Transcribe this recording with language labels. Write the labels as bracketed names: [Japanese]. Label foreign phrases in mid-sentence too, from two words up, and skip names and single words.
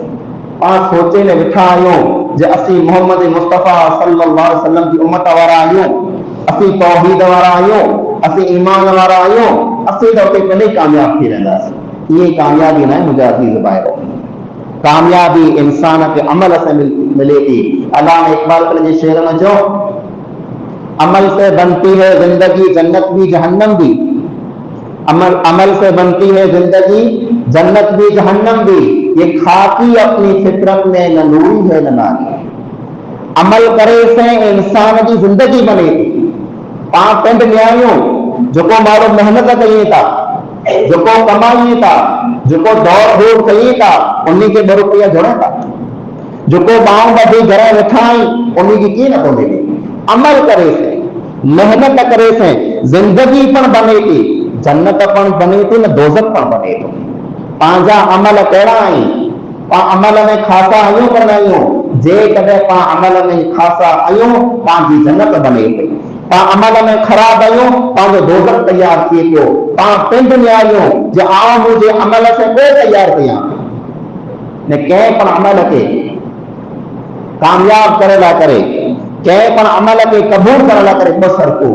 [Sindhi] पाण सोचे में वेठा आहियूं जे असीं मोहम्मद मुस्तफ़ा सल्लल्लाहु अलैहि वसल्लम जी उम्मत वारा आहियूं, असीं तौहीद वारा आहियूं, असीं ईमान वारा आहियूं, असीं त उते कॾहिं कामयाब थी वेंदासीं। इहे कामयाबी न आहे मुंहिंजा अज़ीज़ भाइरो। कामयाबी इंसान खे अमल से मिले थी। अल्लाह इकबाल पंहिंजे शेर में चयो, [Urdu] عمل سے بنتی ہے زندگی جنت بھی جہنم بھی. عمل سے بنتی ہے زندگی جنت بھی جہنم بھی. یہ خاکی اپنی فطرت میں نہ نوری ہے نہ ناری. [Sindhi] अमल करे से [Urdu] انسان کی زندگی [Sindhi] बने थी। पाण पिंड में आहियूं, जेको माण्हू मेहनत कयूं था, जेको कमायूं था, जेको दौड़ धूड़ कयूं था, उन्हीं खे 2 रुपया जोड़े था। जेको बाऊं ॿधी घर वेठा आहियूं, उन्हीं खे कीअं नथो मिले? अमल करे से, मेहनत करे से जिंदगी पण बने थी, जन्नत पण बने थी, न दोज़ख पण बने थो। पंहिंजा अमल कहिड़ा आहिनि? पाण अमल में ख़ासा आहियूं पर न आहियूं? जेकॾहिं पाण अमल में ख़ासा आहियूं, पंहिंजी जन्नत बने पई। पाण अमल में ख़राब आहियूं, पंहिंजो दोज़ख तयारु थिए पियो। पाण पिंड में आहियूं जे आउं मुंहिंजे अमल से को तयारु कयां, न कंहिं पण अमल खे कामयाब करण लाइ करे, कंहिं पण अमल खे क़बूल करण लाइ करे 2 शर्तूं।